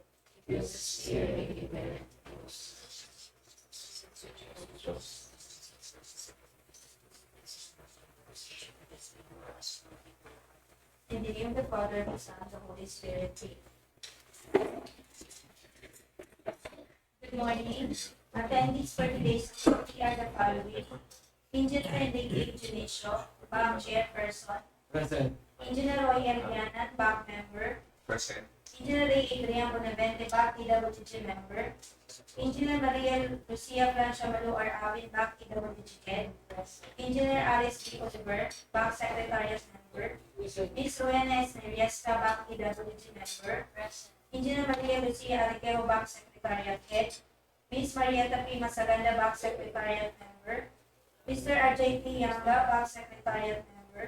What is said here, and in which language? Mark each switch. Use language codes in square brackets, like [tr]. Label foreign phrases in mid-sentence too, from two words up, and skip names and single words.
[en] Give us this day our daily bread. In the name of the Father, the Son, and the Holy Spirit. Amen. Good morning. Attendees for today's meeting are the following: Engineer Enrique Junicio, BAM Chairperson. Present. Engineer Roy Elianan, BAM Member. Present. Engineer Ray Adrian Bonavente, BAM PWG Member. Engineer Maria Lucia Francia Malu Arawin, BAM PWG Head. Engineer Alice P. Oliver, BAM Secretariat Member. Ms. Rowena Esneriesca, BAM PWG Member. Engineer Maria Lucia Ariqueo, BAM Secretariat Head. Ms. Marietta P. Masaganda, BAM Secretariat Member. Mr. RJ P. Yanga, BAM Secretariat Member.